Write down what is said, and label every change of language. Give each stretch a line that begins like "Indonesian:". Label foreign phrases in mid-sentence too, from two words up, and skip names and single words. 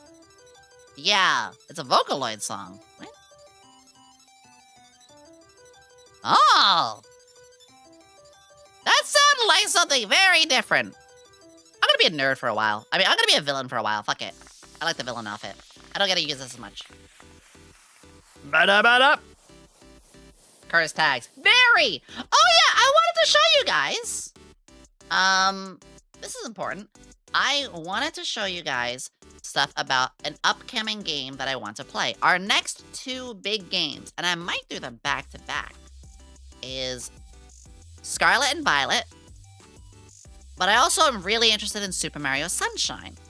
English: Yeah, it's a Vocaloid song. What? Oh! That sounded like something very different. I'm gonna be a nerd for a while. I mean, I'm gonna be a villain for a while. Fuck it. I like the villain outfit. I don't get to use this as much. Ba-da-ba-da! Curse tags. Very! Oh yeah, I wanted to show you guys. This is important. I wanted to show you guys stuff about an upcoming game that I want to play. Our next 2 big games, and I might do them back to back, is Scarlet and Violet, but I also am really interested in Super Mario Sunshine.